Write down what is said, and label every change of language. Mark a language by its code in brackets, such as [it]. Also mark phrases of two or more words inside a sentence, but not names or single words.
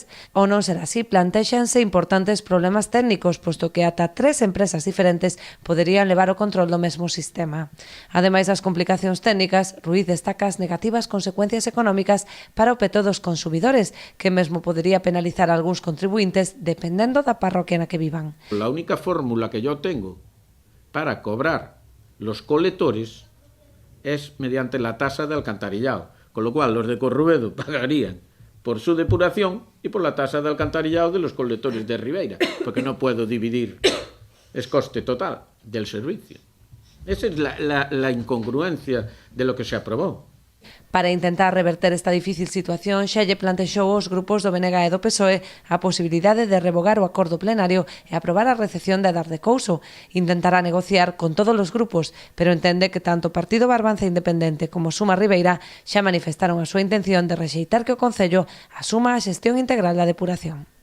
[gl] Ao non ser así, plantéxanse importantes problemas técnicos, posto que ata 3 empresas diferentes poderían levar o control do mesmo sistema. Ademais das complicacións técnicas, Ruiz destaca as negativas consecuencias económicas para o peto dos consumidores, que mesmo podería penalizar a algúns contribuintes dependendo da parroquia na que vivan. [es] La única fórmula que yo tengo para cobrar los coletores es mediante la tasa de alcantarillado, con lo cual los de Corrubedo pagarían por su depuración y por la tasa de alcantarillado de los coletores de Ribeira, porque no puedo dividir, es coste total del servicio. Esa es la incongruencia de lo que se aprobó. [gl] Para intentar reverter esta difícil situación, xa lle plantexou aos grupos do BNG e do PSOE a posibilidade de revogar o acordo plenario e aprobar a recepción de Dar de Couso. Intentará negociar con todos os grupos, pero entende que tanto o Partido Barbanza Independente como Suma Ribeira xa manifestaron a súa intención de rexeitar que o Concello asuma a xestión integral da depuración.